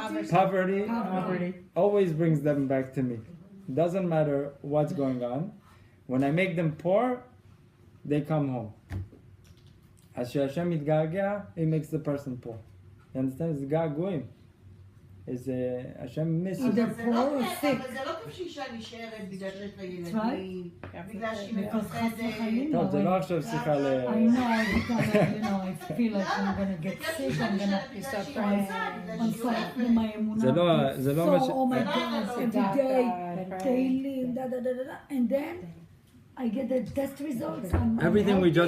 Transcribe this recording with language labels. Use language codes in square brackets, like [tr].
[en] Poverty always brings them back to me. Doesn't matter what's going on. When I make them poor, they come home. As Hashem מתגעגע, he makes the person poor. You understand? It's געגועים. It's Hashem misses. Either poor or sick. [he] אבל זה לא טוב שאישה נשארת בגלל שיש לה ילדים, בגלל שהיא מפחדת. טוב, זה לא עכשיו שיחה ל... [en] I know, because I feel like I'm gonna get sick, I'm gonna my emunah. [he] זה לא מה ש... [en] Oh my God, every day, daily, and then I get the test results. Everything we just